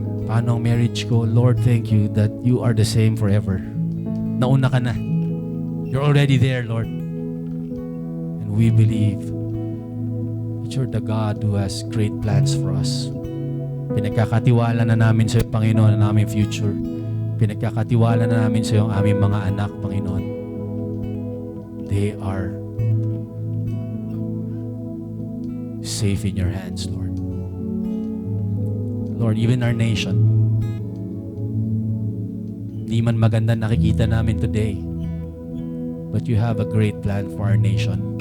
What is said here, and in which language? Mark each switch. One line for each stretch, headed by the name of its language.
Filipino: Paano ang marriage ko?
English: Lord, thank you that you are the same forever.
Filipino: Nauna ka na.
English: You're already there, Lord. And we believe that you're the God who has great plans for us.
Filipino: Pinagkakatiwala na namin sa iyo, Panginoon, ang aming future. Pinagkakatiwala na namin sa iyo ang aming mga anak, Panginoon.
English: They are safe in your hands, Lord. Lord, even our nation,
Filipino: di man maganda nakikita namin
English: today, but you have a great plan for our nation.